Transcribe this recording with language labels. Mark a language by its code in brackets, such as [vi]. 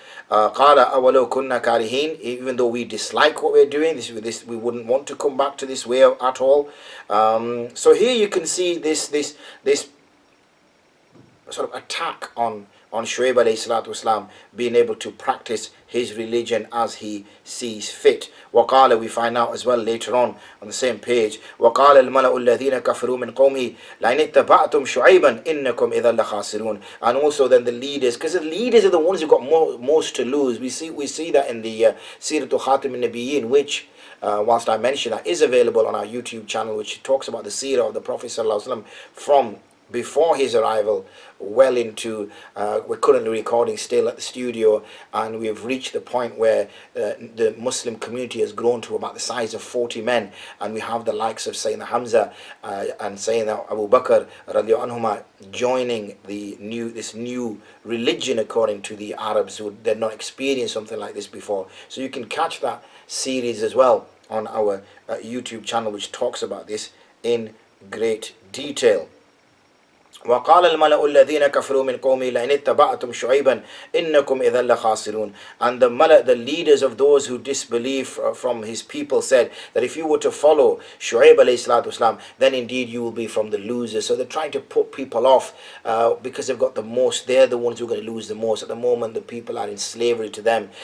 [ar] قال أولو كنا كارهين, [en] even though we dislike what we're doing, this we wouldn't want to come back to this way at all. So here you can see this sort of attack on Shu'aib alayhi salatu wasalam being able to practice his religion as he sees fit. [ar] وقال, [en] we find out as well later on the same page, [ar] وقال الملأ الذين كفروا من قومه لئن اتبعتم شعيبا إنكم إذا لخاسرون. [en] And also then the leaders, because the leaders are the ones who got most to lose. We see that in the Siratul Khatim al-Nabiyyin, which whilst I mention that is available on our YouTube channel, which talks about the seerah of the Prophet ﷺ from before his arrival, well into, we're currently recording still at the studio, and we've reached the point where the Muslim community has grown to about the size of 40 men, and we have the likes of Sayyidina Hamza and Sayyidina Abu Bakr radiallahu anhuma joining this new religion according to the Arabs who did not experience something like this before. So you can catch that series as well on our YouTube channel, which talks about this in great detail. [ar] وقال الملأ الذين كفروا من قومه لئن اتبعتم شعيبا إنكم إذا لخاسرون. [en] And the Mala, the leaders of those who disbelieve from his people, said that if you were to follow Shu'aib alayhi salatu wasalam, then indeed you will be from the losers. So they're trying to put people off because they've got the most. They're the ones who are going to lose the most. At the moment, the people are in slavery to them.